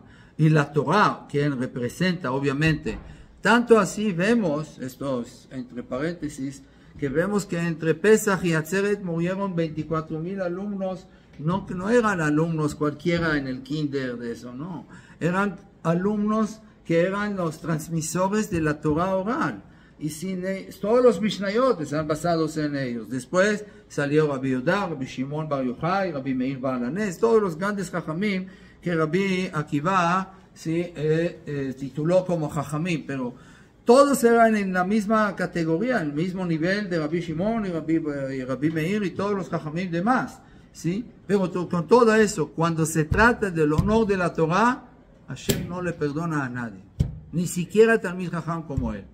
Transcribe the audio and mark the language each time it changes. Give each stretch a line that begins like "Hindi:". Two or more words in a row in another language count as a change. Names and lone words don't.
Spanish: Y la Torah, quien representa, obviamente, tanto así vemos, esto es entre paréntesis, que vemos que entre Pesach y Atzeret murieron 24,000 alumnos, no eran alumnos cualquiera en el kinder de eso, no, eran alumnos que eran los transmisores de la Torah oral. Y todos los Mishnayot están basados en ellos. Después salió Rabbi Yehuda, Rabbi Shimon Bar Yochai, Rabbi Meir Baal HaNes, todos los grandes Jajamim que Rabbi Akiva tituló como Jajamim, pero todos eran en la misma categoría, en el mismo nivel de Rabbi Shimon y Rabbi Meir y todos los Jajamim demás, ¿sí? Pero con todo eso, cuando se trata del honor de la Torah, Hashem no le perdona a nadie, ni siquiera
Hebrew: תלמיד חכם
Spanish: como él.